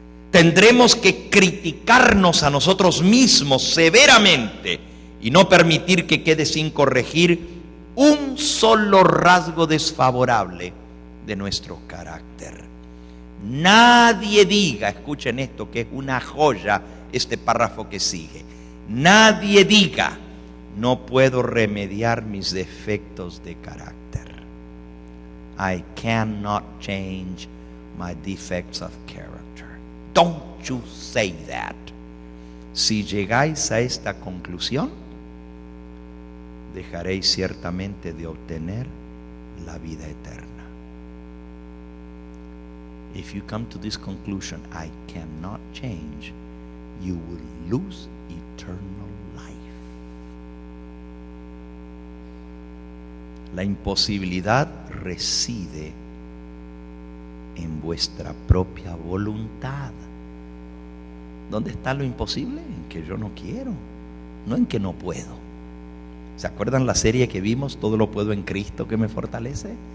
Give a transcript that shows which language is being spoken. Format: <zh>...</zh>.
<es>Tendremos que criticarnos a nosotros mismos severamente y no permitir que quede sin corregir un solo rasgo desfavorable de nuestro carácter. Nadie diga, escuchen esto que es una joya, este párrafo que sigue. Nadie diga: no puedo remediar mis defectos de carácter.</es> <en>I cannot change my defects of character. Don't you say that.</en> <es>Si llegáis a esta conclusión, dejaréis ciertamente de obtener la vida eterna.</es> <en>If you come to this conclusion, I cannot change, you will lose eternal life.</en> <es>La imposibilidad reside en vuestra propia voluntad. ¿Dónde está lo imposible? En que yo no quiero, no en que no puedo. ¿Se acuerdan la serie que vimos, Todo lo puedo en Cristo que me fortalece?</es>